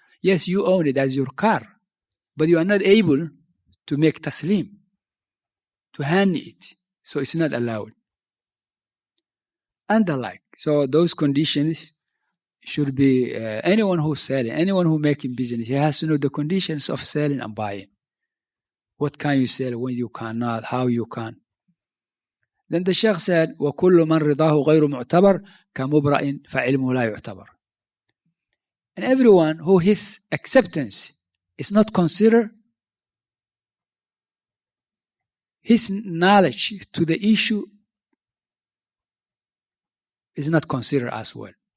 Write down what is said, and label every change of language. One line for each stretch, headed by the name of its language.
English: Yes, you own it as your car, but you are not able to make taslim, to hand it. So it's not allowed. And the like. So those conditions should be, anyone who's selling, anyone who making business, he has to know the conditions of selling and buying. What can you sell, when you cannot, how you can. Then the Shaykh said,
Arabic: وَكُلُّ مَنْ رِضَاهُ غَيْرُ مُعْتَبَرٍ كَمُبْرَئٍ فَعِلْمُهُ لَا يُعْتَبَرٍ.
English: And everyone who his acceptance is not considered, his knowledge to the issue is not considered as well.